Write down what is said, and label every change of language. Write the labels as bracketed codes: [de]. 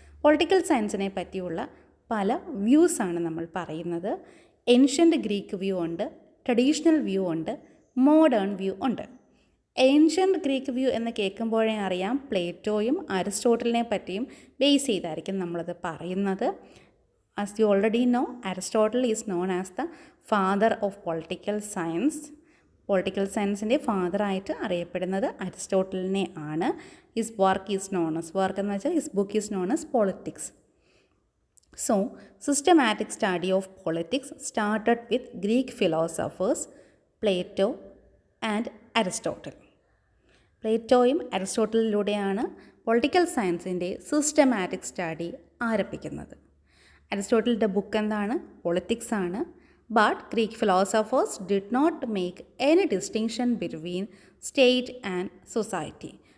[ml] Political സയൻസിനെ പറ്റിയുള്ള പല വ്യൂസാണ് നമ്മൾ പറയുന്നത്. ഏൻഷ്യൻ്റ് ഗ്രീക്ക് വ്യൂ ഉണ്ട്, ട്രഡീഷണൽ വ്യൂ ഉണ്ട്, മോഡേൺ വ്യൂ ഉണ്ട്. ഏൻഷ്യൻ്റ് ഗ്രീക്ക് വ്യൂ എന്ന് കേൾക്കുമ്പോഴേ അറിയാം പ്ലേറ്റോയും അരിസ്റ്റോട്ടലിനെ പറ്റിയും ബേസ് ചെയ്തായിരിക്കും നമ്മളത് പറയുന്നത്. [en] As you already know, Aristotle is known as the father of political science. [ml] Political സയൻസിൻ്റെ ഫാദറായിട്ട് അറിയപ്പെടുന്നത് അരിസ്റ്റോട്ടലിനെ ആണ്. [en] his work is known as, work [ml] എന്ന് വെച്ചാൽ [en] His book is known as politics. So, systematic study of politics started with Greek philosophers Plato and Aristotle. [ml] പ്ലേറ്റോയും അരിസ്റ്റോട്ടലിലൂടെയാണ് political സയൻസിൻ്റെ systematic study ആരംഭിക്കുന്നത്. അരിസ്റ്റോട്ടലിൻ്റെ book എന്താണ്? Politics ആണ്. [en] But Greek philosophers did not make any distinction between state and society.